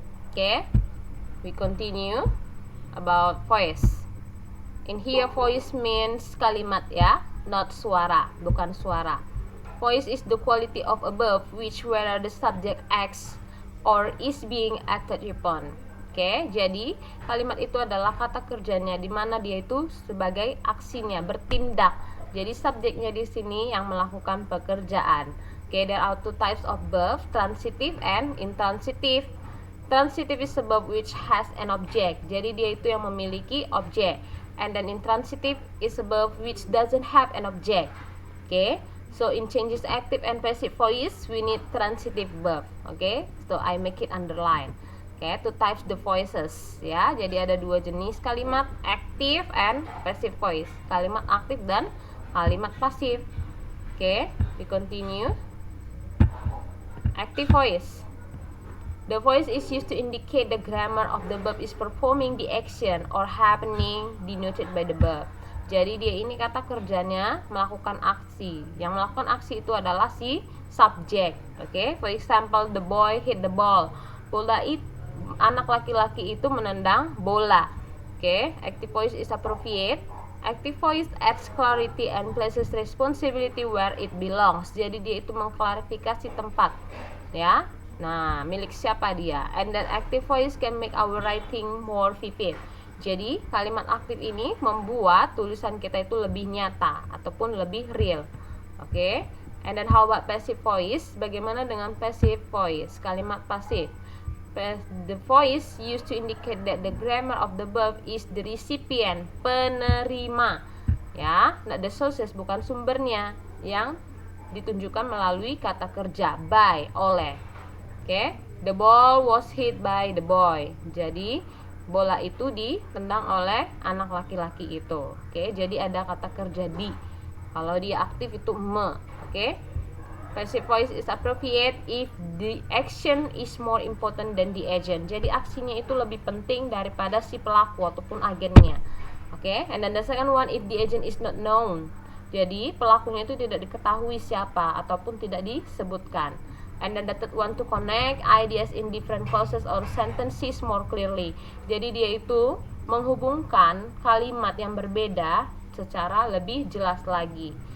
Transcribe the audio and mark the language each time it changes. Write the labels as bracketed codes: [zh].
[en] Okay, we continue about voice. In here, voice means kalimat, ya, not suara, bukan suara. Voice is the quality of a verb which whether the subject acts or is being acted upon. [id] Oke, jadi kalimat itu adalah kata kerjanya di mana dia itu sebagai aksinya, bertindak. Jadi subjeknya di sini yang melakukan pekerjaan. [en] Oke, there are two types of verb, transitive and intransitive. Transitive is a verb which has an object. [id] Jadi dia itu yang memiliki objek. [en] And then intransitive is a verb which doesn't have an object. Oke, so in changes active and passive voice, we need transitive verb. Oke, so I make it underline. Okay, two types the voices, ya. [id] Jadi ada dua jenis kalimat, active and passive voice. Kalimat aktif dan kalimat pasif. Okay, we continue. Active voice. [en] The voice is used to indicate the grammar of the verb is performing the action or happening denoted by the verb. [id] Jadi dia ini kata kerjanya melakukan aksi. Yang melakukan aksi itu adalah si subject. [en] Okay, for example, the boy hit the ball. Bola itu, anak laki-laki itu menendang bola. Okay, active voice is appropriate. Active voice adds clarity and places responsibility where it belongs. [id] Jadi dia itu mengklarifikasi tempat, ya. Nah, milik siapa dia. [en] And then active voice can make our writing more vivid. [id] Jadi kalimat aktif ini membuat tulisan kita itu lebih nyata ataupun lebih real. Okay. [en] And then how about passive voice? Bagaimana dengan passive voice? Kalimat pasif. The voice used to indicate that the grammar of the verb is the recipient, penerima, ya, not the sources, bukan sumbernya, yang ditunjukkan melalui kata kerja by, oleh. Okay, the ball was hit by the boy. [id] Jadi bola itu ditendang oleh anak laki-laki itu. Okay, jadi ada kata kerja di. Kalau dia aktif itu me. Okay. [en] Passive voice is appropriate if the action is more important than the agent. [id] Jadi aksinya itu lebih penting daripada si pelaku ataupun agennya. [en] Oke, and then the second one, if the agent is not known. [id] Jadi pelakunya itu tidak diketahui siapa ataupun tidak disebutkan. [en] And then the third one, to connect ideas in different clauses or sentences more clearly. [id] Jadi dia itu menghubungkan kalimat yang berbeda secara lebih jelas lagi.